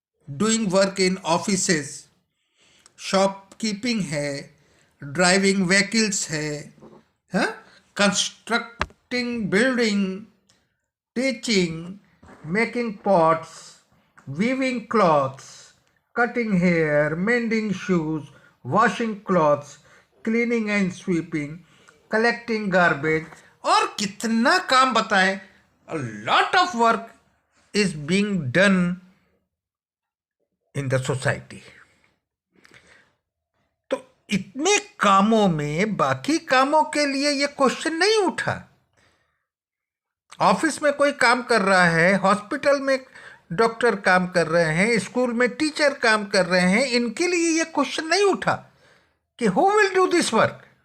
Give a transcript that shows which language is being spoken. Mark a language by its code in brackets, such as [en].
[en] doing work in offices, shopkeeping है, driving vehicles है, हाँ, constructing building, teaching, making pots, weaving clothes, cutting hair, mending shoes, washing clothes, cleaning and sweeping, collecting garbage, [hi] और कितना काम बताएं। [en] A lot of work is being done in the society. [hi] तो इतने कामों में बाकी कामों के लिए ये क्वेश्चन नहीं उठा। ऑफिस में कोई काम कर रहा है, हॉस्पिटल में डॉक्टर काम कर रहे हैं, स्कूल में टीचर काम कर रहे हैं, इनके लिए यह क्वेश्चन नहीं उठा कि [en] Who will do this work.